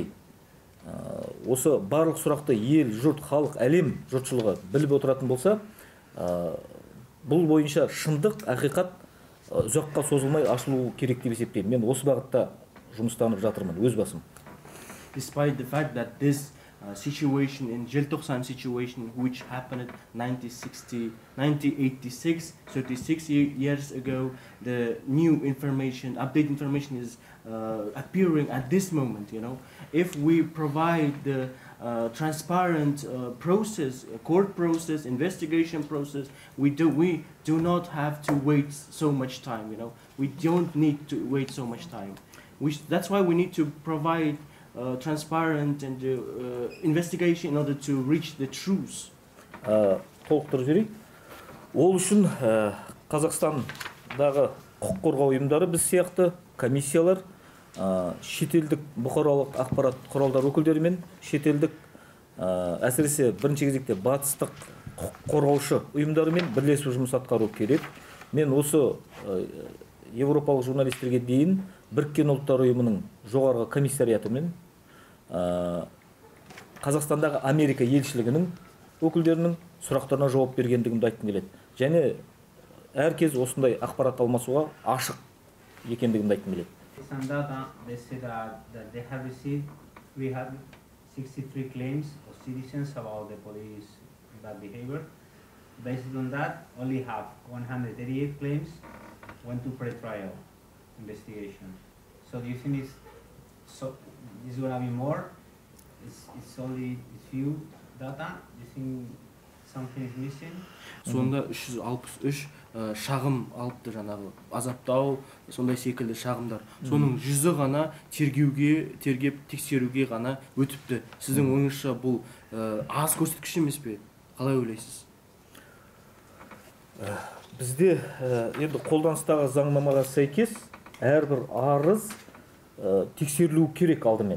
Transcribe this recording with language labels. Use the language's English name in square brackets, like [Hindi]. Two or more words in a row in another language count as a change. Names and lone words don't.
[Kazakh] Осы барлық сұрақты ел, жұрт, халық, әлем жұртшылығы біліп отыратын болса, бұл бойынша шындық, ақиқат ұзаққа созылмай ашылу керек деп есептеймін. Мен осы бағытта жұмыстанып жатырмын, өз басым. [English] Despite the fact that this situation in Желтоқсан situation which happened in 1986, 36 years ago, the new information, update information is appearing at this moment, you know. If we provide the transparent process, court process, investigation process, we do not have to wait so much time, you know. We don't need to wait so much time. That's why we need to provide transparent and investigation in order to reach the truth. [Kazakh] Толықтырып жіберейік. Ол үшін Қазақстандағы құқық қорғау ұйымдары біз сияқты комиссиялар, шетелдік бұқаралық ақпарат құралдар өкілдерімен, шетелдік әсіресе бірінші кезекте батыстық құқық қорғаушы ұйымдарымен бірлесіп жұмыс атқару керек. Мен осы европалық журналистерге дейін Біріккен ұлттар ұйымының жоғарғы комиссариатымен Қазақстандағы Америка елшілігінің өкілдерінің сұрақтарына жауап бергендігімді айтқым келеді. Және әркез осындай ақпарат алмасуға ашық екендігімді айтқым келеді. [English] Some data, they say that they have received, we have 63 claims of citizens about the police bad behavior. Based on that, only have 138 claims went to pre-trial investigation. So do you think it's going to be more? It's only few data? Do you think something is missing? [Kazakh] Сонда 363 шағым алыпты, жаңағы азаптау, сондай секілді шағымдар. Соның 100-і ғана тергеп тексеруге ғана өтіпті. Сіздің ойыңызша бұл аз көрсеткіш емес пе? Қалай ойлайсыз? Бізде енді қолданыстағы заңнамаға сәйкес әрбір арыз тексерілуі керек алдымен.